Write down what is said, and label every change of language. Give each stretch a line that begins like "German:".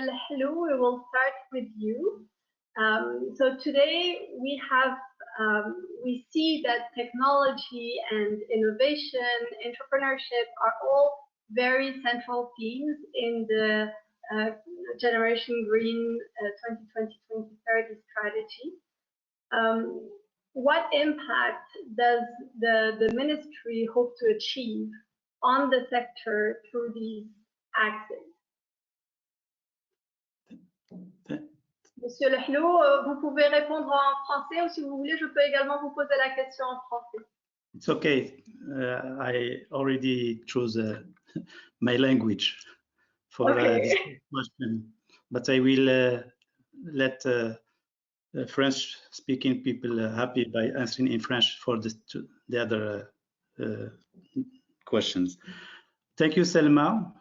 English: Lehlou, we will start with you. So today we have, we see that technology and innovation, entrepreneurship are all very central themes in the Generation Green 2020-2030 strategy. What impact does the ministry hope to achieve on the sector through these axes?
French: Monsieur Lehlou, vous pouvez répondre en français ou si vous voulez, je peux également vous poser la question en français.
English: It's okay. I already chose my language for this question, but I will let French-speaking people happy by answering in French for the other questions. Thank you, Selma.